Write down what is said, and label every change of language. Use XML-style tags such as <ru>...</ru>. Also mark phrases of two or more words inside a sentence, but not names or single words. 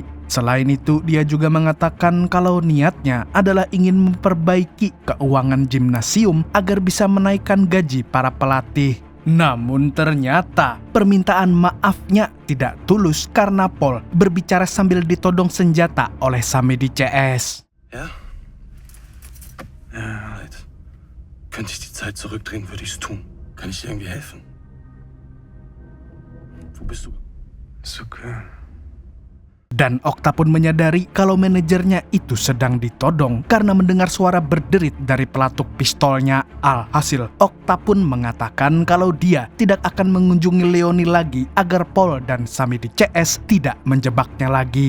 <id>Selain itu, dia juga mengatakan kalau niatnya adalah ingin memperbaiki keuangan gimnasium agar bisa menaikkan gaji para pelatih. Namun ternyata permintaan maafnya tidak tulus karena Paul berbicara sambil ditodong senjata oleh Samedi CS.</id> <de>Ja? Ja, halt. Könnte ich die Zeit zurückdrehen, würde ich es tun. Kann ich dir irgendwie helfen? Wo bist du? Ist okay.</de> <id>Dan Okta pun menyadari kalau manajernya itu sedang ditodong karena mendengar suara berderit dari pelatuk pistolnya. Alhasil, Okta pun mengatakan kalau dia tidak akan mengunjungi Leonie lagi agar Paul dan Samedi CS tidak menjebaknya lagi.</id>